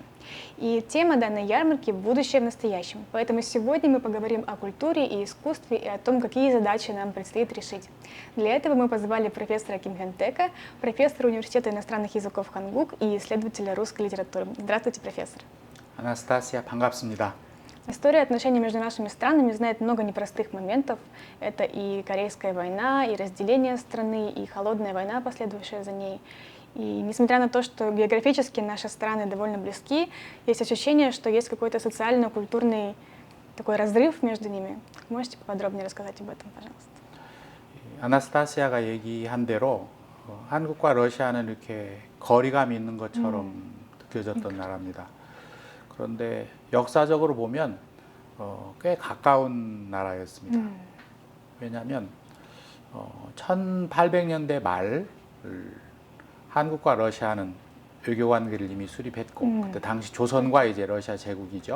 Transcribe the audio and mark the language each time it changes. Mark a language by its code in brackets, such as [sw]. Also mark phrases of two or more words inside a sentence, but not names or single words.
[ru] И тема данной ярмарки – будущее в настоящем. Поэтому сегодня мы поговорим о культуре и искусстве и о том, какие задачи нам предстоит решить. Для этого мы позвали профессора Ким Хён Тека, профессора Университета иностранных языков Хангук и исследователя русской литературы. Здравствуйте, профессор. [ko] 아나스타시아 반갑습니다. [ru] История отношений между нашими странами знает много непростых моментов. Это и Корейская война, и разделение страны, и холодная война, последовавшая за ней. И несмотря на то, что географически наши страны довольно близки, есть ощущение, что есть какой-то социально-культурный такой разрыв между ними. Можете поподробнее рассказать об этом, пожалуйста? [ko] 아나스타시아가 얘기한 대로 한국과 러시아는 이렇게 거리감이 있는 것처럼 느껴졌던 나라입니다. 그런데 역사적으로 보면 꽤 가까운 나라였습니다. 왜냐하면 1800년대 말 한국과 러시아는 외교 관계를 이미 수립했고 그때 당시 조선과 이제 러시아 제국이죠.